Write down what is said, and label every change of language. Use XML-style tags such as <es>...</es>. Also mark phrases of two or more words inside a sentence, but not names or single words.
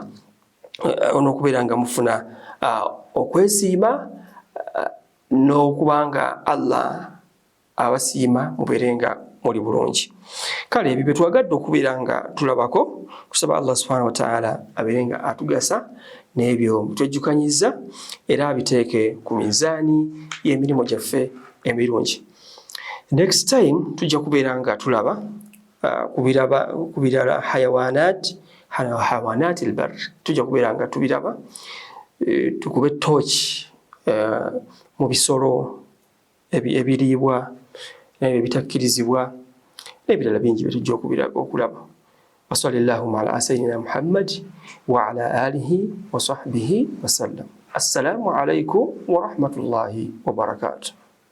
<lg>n'okubeera nga mufuna okwesiima n'okubanga Allah abasiima mubeere nga muli bulungi kale ebyo betwagadde okubeera nga tulabako tusaba Allah</lg> <ar>سبحانه وتعالى</ar> <lg>abeere nga atugasa n'ebyo twejjukanyiza era abiteeke ku mizaani y'emirimu gyaffe emirungi.</lg> <en>Next time</en> <lg>tujja kubeera nga tulaba kubirala</lg> <ar>حيوانات البر</ar> <lg>tujja kubeera nga tubiraba tukube torch mu bisolo ebiriibwa n'ebyo ebitakkirizibwa n'ebirala bingi bye tujja okulaba.</lg> <ar>وصلى الله على سيدنا محمد وعلى آله وصحبه وسلم. السلام عليكم ورحمة الله وبركاته.</ar>